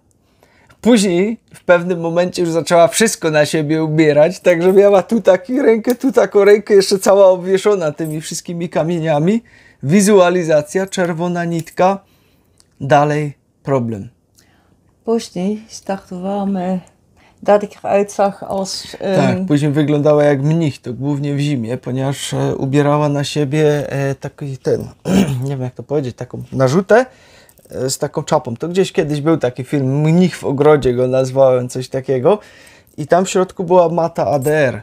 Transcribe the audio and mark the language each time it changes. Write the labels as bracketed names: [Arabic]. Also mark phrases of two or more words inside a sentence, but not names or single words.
[Polish] Później w pewnym momencie już zaczęła wszystko na siebie ubierać, także miała tu taką rękę, tu taką rękę, jeszcze cała obwieszona tymi wszystkimi kamieniami. Wizualizacja, czerwona nitka. Dalej problem. Później startowałem, [Dutch] dat ik eruit zag als... [Polish] Tak, później wyglądała jak mnich, to głównie w zimie, ponieważ ubierała na siebie taki ten, nie wiem jak to powiedzieć, taką narzutę z taką czapą. To gdzieś kiedyś był taki film, Mnich w ogrodzie go nazwałem, coś takiego. I tam w środku była mata ADR.